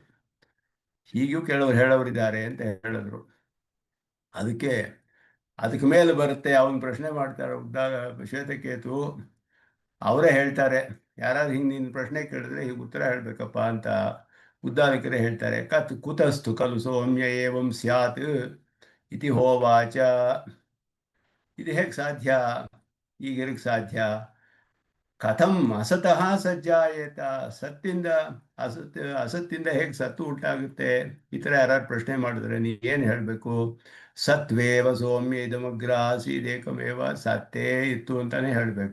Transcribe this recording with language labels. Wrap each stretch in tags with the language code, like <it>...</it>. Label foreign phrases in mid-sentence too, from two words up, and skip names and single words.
<kn>ಹೀಗೂ ಕೆಲವರು ಹೇಳೋರಿದ್ದಾರೆ ಅಂತ ಹೇಳಿದ್ರು. ಅದಕ್ಕೆ ಮೇಲೆ ಬರುತ್ತೆ. ಅವನು ಪ್ರಶ್ನೆ ಮಾಡ್ತಾರೆ ಉದ್ದಾಗ ಶ್ವೇತಕೇತು. ಅವರೇ ಹೇಳ್ತಾರೆ, ಯಾರಾದ್ರು ಹಿಂಗೆ ನಿನ್ನ ಪ್ರಶ್ನೆ ಕೇಳಿದ್ರೆ ಹೀಗೆ ಉತ್ತರ ಹೇಳಬೇಕಪ್ಪ ಅಂತ ಉದ್ದಾಲಕರೇ ಹೇಳ್ತಾರೆ.</kn> <sa>ಕುತಸ್ತು ಖಲು ಸೌಮ್ಯ ಏವಂ ಸ್ಯಾತ್ ಇತಿ ಹೋವಾಚ.</sa> <kn>ಇದು ಹೇಗೆ ಸಾಧ್ಯ? ಈಗಿರಕ್ಕೆ ಸಾಧ್ಯ?</kn> <sa>ಕಥಂ ಅಸತಃ ಸಜ್ಜಾಯೇತ,</sa> <kn>ಸತ್ತಿಂದ ಅಸತ್ತಿಂದ ಹೇಗೆ ಸತ್ತು ಉಂಟಾಗುತ್ತೆ? ಈ ಥರ ಯಾರು ಪ್ರಶ್ನೆ ಮಾಡಿದ್ರೆ ನೀ ಏನು ಹೇಳಬೇಕು?</kn> <sa>ಸತ್ವೇವ ಸೌಮ್ಯ ಇದಮಗ್ರ ಆಸೀದೇಕಮೇವ,</sa> <kn>ಸತ್ತೇ ಇತ್ತು ಅಂತಾನೆ ಹೇಳಬೇಕು.</kn>